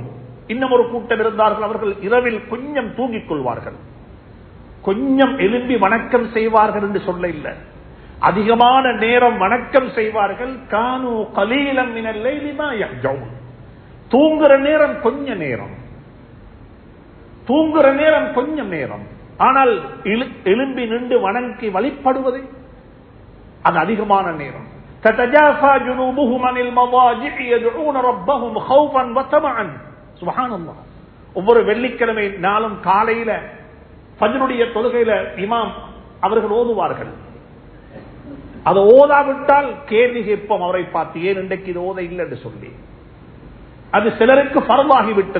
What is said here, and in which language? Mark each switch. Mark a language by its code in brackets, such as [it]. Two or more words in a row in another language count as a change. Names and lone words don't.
[ta] இன்னும் ஒரு கூட்டம் இருந்தார்கள், அவர்கள் இரவில் கொஞ்சம் தூங்கிக் கொள்வார்கள், கொஞ்சம் எழும்பி வணக்கம் செய்வார்கள் என்று சொல்ல இல்லை, அதிகமான நேரம் வணக்கம் செய்வார்கள். [ar] كانوا قليلا من الليل ما يهجعون. [ta] தூங்குற நேரம் கொஞ்ச நேரம், தூங்குற நேரம் கொஞ்சம் நேரம், ஆனால் எழும்பி நின்று வணங்கி வழிபடுவது அது அதிகமான நேரம். [ar] تتجافى جنوبهم عن المضاجع يدعون ربهم خوفا وطمعا. سبحان الله. [ta] ஒவ்வொரு வெள்ளிக்கிழமை நாளும் காலையில ஃபஜ்ருடைய தொழுகையில இமாம் அவர்கள் ஓதுவார்கள். அதை ஓதாவிட்டால் கேள்வி கேட்போம் அவரை பார்த்து, ஏன் இன்றைக்கு இது ஓத இல்லை என்று சொல்லி. அது சிலருக்கு ஃபர்தாகிவிட்டது.